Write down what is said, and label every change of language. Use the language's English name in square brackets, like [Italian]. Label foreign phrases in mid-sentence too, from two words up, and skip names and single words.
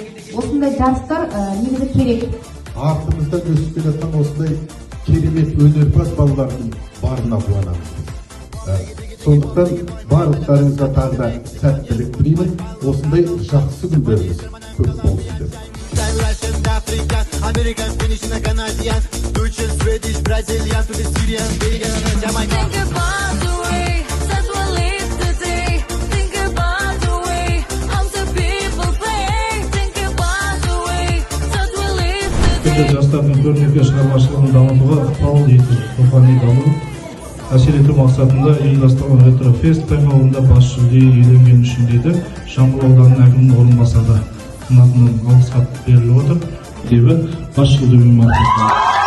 [Kazakh] Осындай жарыстар негізі керек. Артымызда өсіп келе жатқан осындай керемет өнерпаз балалардың барына қуанамыз. Сондықтан барлықтарыңызға тағы да сәттілік тілеймін. Осындай жақсы күндеріңіз көп болсын деп. [English] American, Finnish, Canadian, Dutch, Swedish, Brazilian, to the Syrian, vegan, Jamaican. Think about the way that we live today. Think about the way how the people play. Think about the way that we live today. [Kazakh] Жастардың көрнекі шығармашылығын дамытуға ықпал ету, рухани даму әсер ету мақсатында ұйымдастырылған ретрофест байқауында бас жүлде иеленгені үшін дейді Жамбыл ауданының әкімінің орынбасары атынан алғыс хат беріліп отыр. Дебі бас жүлдемен марапатталды.